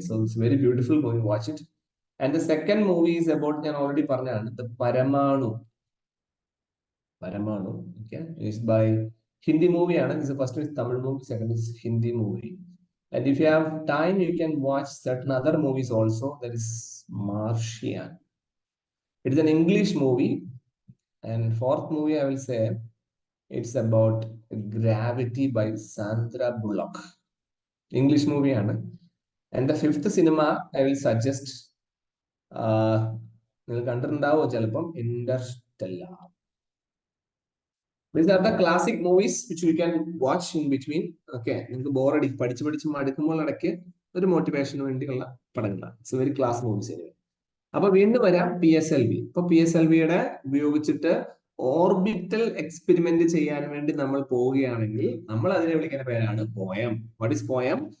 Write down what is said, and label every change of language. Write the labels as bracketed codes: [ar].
[en] So it's very beautiful movie, watch it. And the second movie is about, [ml] ഞാൻ already പറഞ്ഞതാണ്, [en] The Parmanu. Okay, is by Hindi മൂവിയാണ്. ഇത് first is Tamil movie, second is Hindi movie. And if you have time, you can watch certain other movies also. That is Martian. It is an English movie. And fourth movie, I will say, it's about Gravity by Sandra Bullock. English movie ആണ്. And the fifth സിനിമ I will suggest, [ml] നിങ്ങൾ കണ്ടിട്ടുണ്ടാവോ ചിലപ്പം, [en] Interstellar. These are the classic movies which you can watch in between. [ml] Okay, നിങ്ങൾക്ക് ബോറടി പഠിച്ച് മടുക്കുമ്പോൾ ഇടയ്ക്ക് ഒരു മോട്ടിവേഷന് വേണ്ടിയുള്ള പടങ്ങളാണ്. [en] It's very class movies. [ml] അപ്പൊ വീണ്ടും വരാം PSLV. ഇപ്പൊ PSLVയുടെ ഉപയോഗിച്ചിട്ട് ഓർബിറ്റൽ എക്സ്പെരിമെന്റ് ചെയ്യാൻ വേണ്ടി നമ്മൾ പോവുകയാണെങ്കിൽ നമ്മൾ അതിനെ വിളിക്കുന്ന പേരാണ് പോയം. [en] What is poem?